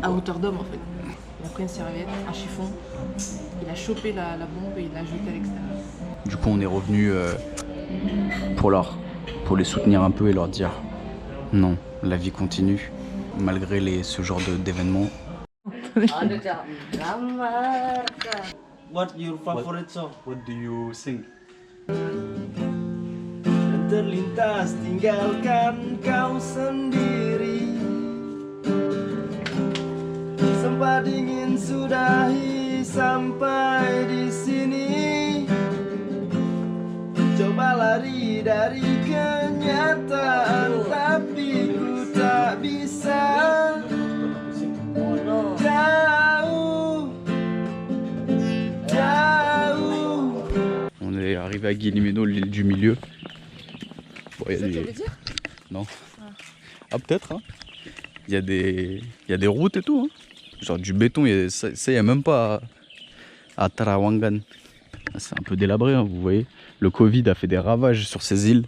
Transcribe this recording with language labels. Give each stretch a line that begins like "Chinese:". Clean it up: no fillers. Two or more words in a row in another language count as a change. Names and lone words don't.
French: À hauteur d'homme en fait. Il a pris une serviette, un chiffon, il a chopé la bombe et il l'a jetée à l'extérieur. Du coup on est revenu pour les soutenir un peu et leur dire non, la vie continue malgré ce genre d'événements.
English: What's your favorite song? What do you sing?
Indonesian: Terlintas tinggalkan kau sendiri. Sempat ingin sudahi sampai di sini. Coba lari dari kenyataan, tapi ku tak bisa. Jauh, jauh.
French: On est arrivé à Guillemeno, l'île du milieu. Bon, c'est ça que ça veut dire? Non. Ah peut-être hein. Il y a des routes et tout hein. Genre du béton, ça y a même pas à Trawangan. C'est un peu délabré hein, vous voyez. Le Covid a fait des ravages sur ces îles.